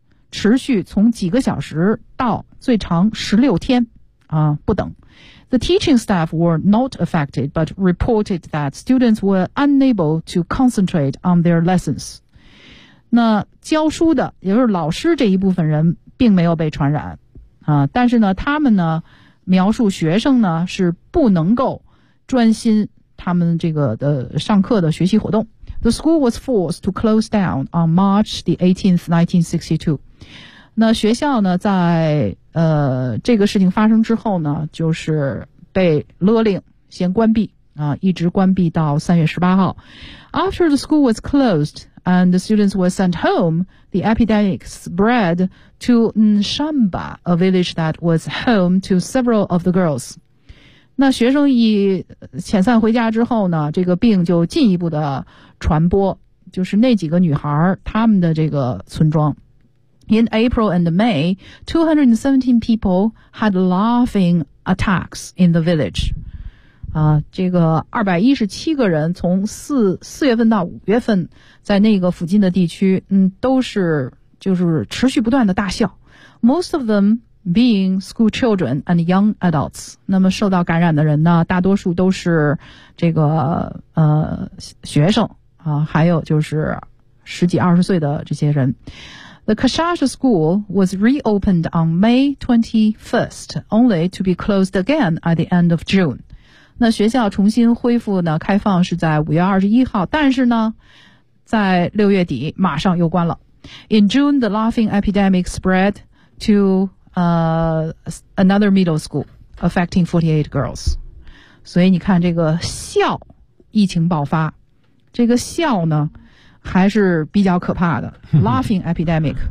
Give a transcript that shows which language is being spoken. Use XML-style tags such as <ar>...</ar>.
<zh>持续从几个小时到最长16天啊不等。</zh> <en>The teaching staff were not affected, but reported that students were unable to concentrate on their lessons.</en> <zh>那教书的也就是老师这一部分人并没有被传染啊，但是呢他们呢描述学生呢是不能够专心他们这个的上课的学习活动。</zh> <en>The school was forced to close down on March the 18th, 1962.</en> <zh>那学校呢在这个事情发生之后呢就是被勒令先关闭啊，一直关闭到3月18号。</zh> <en>After the school was closed and the students were sent home, the epidemic spread to Nshamba, a village that was home to several of the girls.</en> <zh>那学生一遣散回家之后呢，这个病就进一步的传播，就是那几个女孩她们的这个村庄。</zh> <en>In April and May, 217 people had laughing attacks in the village.</en> <zh>啊，这个217个人从四月份到五月份，在那个附近的地区，都是就是持续不断的大笑。</zh> <en>Most of them being school children and young adults.</en> <zh>那么受到感染的人呢，大多数都是这个学生啊，还有就是十几二十岁的这些人。</zh> <en>The Kashasha school was reopened on May 21st, only to be closed again at the end of June.</en> <zh>那学校重新恢复呢，开放是在5月21号，但是呢，在6月底马上又关了。</zh> <en>In June, the laughing epidemic spread to another middle school, affecting 48 girls.</en> <zh>所以你看这个笑疫情爆发，这个笑呢还是比较可怕的 ，laughing epidemic，</zh>